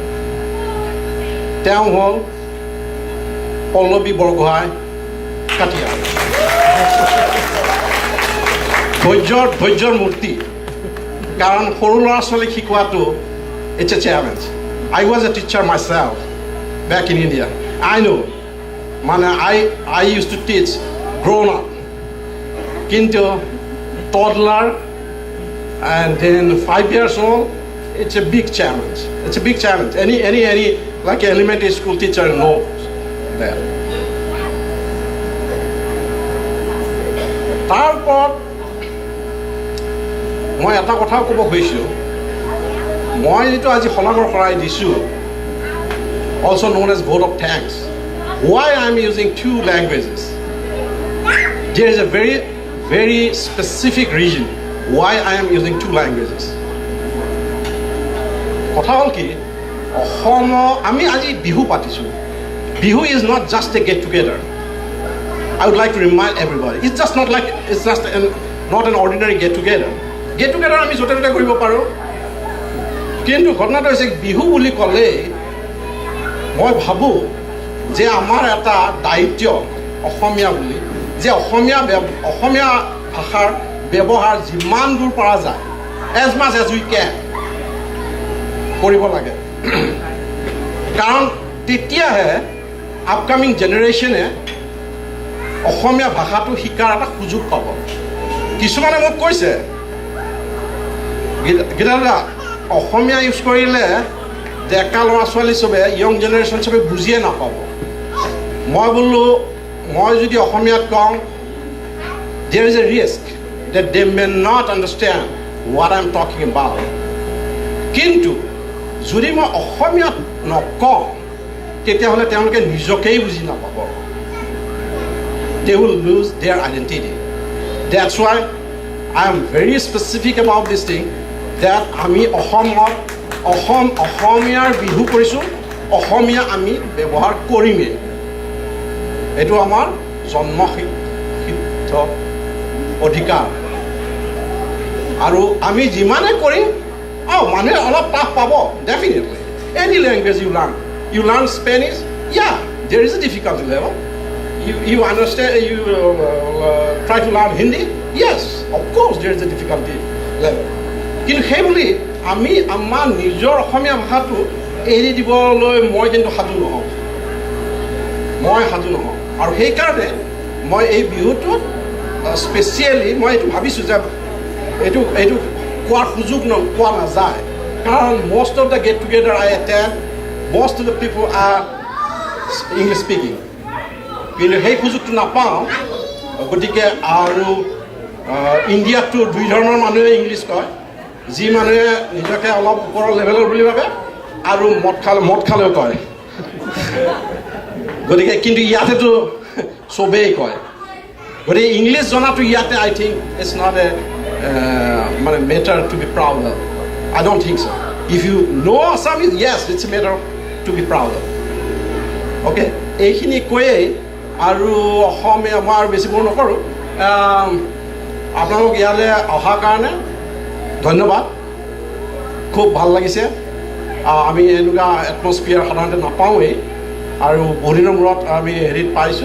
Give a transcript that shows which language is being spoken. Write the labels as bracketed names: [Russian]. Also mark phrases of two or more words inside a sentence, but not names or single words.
[Assamese] তেওঁ হ'ল পল্লৱী বৰগোহাঁই কাটিয়া। ধৈৰ্যৰ মূৰ্তি, কাৰণ সৰু ল'ৰা ছোৱালীক শিকোৱাটো [English] it's a challenge. I was a teacher myself back in India. I know, মানে I used to teach grown up, কিন্তু toddler and then 5 years old, it's a big challenge. It's a big challenge. Any like elementary school teacher knows that. [Assamese] তাৰপৰত মই এটা কথা ক'ব খুজিছোঁ, মই যিটো আজি শলাগৰ শৰাই দিছোঁ, [English] also known as vote of thanks, why I am using 2 languages. There is a very, very specific reason why I am using 2 languages. [Assamese] কথা হ'ল কি, আমি আজি বিহু পাতিছোঁ। [English] বিহু is not just a get together. I would like to remind everybody, it's just not an ordinary get together. Get together [Assamese] আমি য'তে ত'তে কৰিব পাৰোঁ, কিন্তু ঘটনাটো হৈছে বিহু বুলি ক'লে মই ভাবোঁ যে আমাৰ এটা দায়িত্ব অসমীয়া বুলি, যে অসমীয়া ভাষাৰ ব্যৱহাৰ যিমান দূৰ পৰা যায়, [English] as much as we can [Assamese] কৰিব লাগে। কাৰণ তেতিয়াহে [English] upcoming generation [Assamese] অসমীয়া ভাষাটো শিকাৰ এটা সুযোগ পাব। কিছুমানে মোক কৈছে, গীতা অসমীয়া ইউজ কৰিলে ডেকা ল'ৰা ছোৱালী চবে, [English] young generation [Assamese] চবে বুজিয়ে নাপাব। মই বোলো, মই যদি অসমীয়াত কওঁ, [English] there is a risk that they may not understand what I'm talking about. [Assamese] কিন্তু যদি মই অসমীয়াত নকওঁ তেতিয়াহ'লে তেওঁলোকে নিজকেই বুজি নাপাব. [English] They will lose their identity. That's why I am very specific about this thing that [Assamese] আমি অসমীয়াৰ বিহু কৰিছোঁ, অসমীয়া আমি ব্যৱহাৰ কৰিমেই. এইটো আমাৰ জন্মসিদ্ধ অধিকাৰ. আৰু আমি যিমানে কৰিম মানুহে অলপ টাফ পাব, [English] definitely. Any language you learn Spanish, yeah, there is a difficulty level. You understand, you try to learn Hindi, yes, of course there is a difficulty level. [Assamese] কিন্তু সেই বুলি আমি আমাৰ নিজৰ অসমীয়া ভাষাটো এৰি দিবলৈ মই কিন্তু সাজু নহওঁ. আৰু সেইকাৰণে মই এই বিহুটোত স্পেচিয়েলি মই এইটো ভাবিছোঁ যে এইটো কোৱাৰ সুযোগ পোৱা নাযায়. [English] কাৰণ most of the get together I attend, most of the people are English speaking. [Assamese] কিন্তু সেই সুযোগটো নাপাওঁ. গতিকে আৰু ইণ্ডিয়াততো দুই ধৰণৰ মানুহে ইংলিছ কয়. যি মানুহে নিজকে অলপ ওপৰৰ লেভেলৰ বুলি ভাবে আৰু মদ খালেও কয়. গতিকে কিন্তু ইয়াতেতো চবেই কয়. গতিকে ইংলিছ জনাটো ইয়াতে [English] I think it's not a মানে matter to be proud of. I don't think so. If you know Assamese, yes, it's a matter to be proud of. [Assamese] Okay, এইখিনি কৈয়ে আৰু অসমীয়া মই আৰু বেছি বোৰ নকৰোঁ. আপোনালোক ইয়ালৈ অহাৰ কাৰণে ধন্যবাদ. খুব ভাল লাগিছে. আমি এনেকুৱা এটমস্ফিয়াৰ সাধাৰণতে নাপাওঁৱেই আৰু বহুদিনৰ মূৰত আমি হেৰিত পাইছোঁ.